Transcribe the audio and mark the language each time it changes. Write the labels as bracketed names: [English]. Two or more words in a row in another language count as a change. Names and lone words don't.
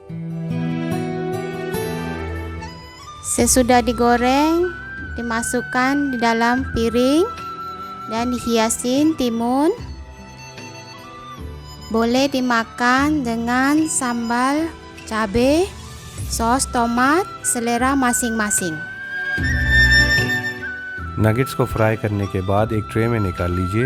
[Indonesian] Sesudah digoreng, dimasukkan di dalam piring dan dihiasin timun. Boleh dimakan dengan sambal cabai, sos tomat, selera masing-masing. [Hindi] नगेट्स को फ्राई करने के बाद एक ट्रे में निकाल लीजिए।